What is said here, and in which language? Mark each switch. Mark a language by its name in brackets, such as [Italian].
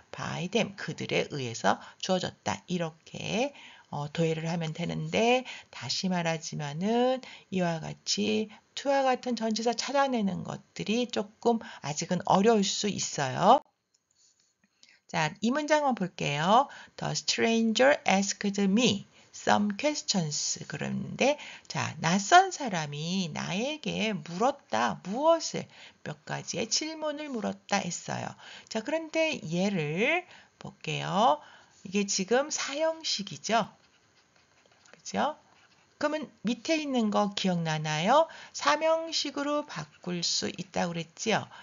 [English] by them. [Korean] 그들에 의해서 주어졌다. 이렇게 도해를 하면 되는데 다시 말하지만은 이와 같이 to와 같은 전치사 찾아내는 것들이 조금 아직은 어려울 수 있어요. 자, 이 문장만 볼게요. [English] The stranger asked me some questions. [Korean] 그런데 자, 낯선 사람이 나에게 물었다. 무엇을? 몇 가지의 질문을 물었다 했어요. 자, 그런데 얘를 볼게요. 이게 지금 사형식이죠. 그죠? 그러면 밑에 있는 거 기억나나요? 사명식으로 바꿀 수 있다고 그랬지요.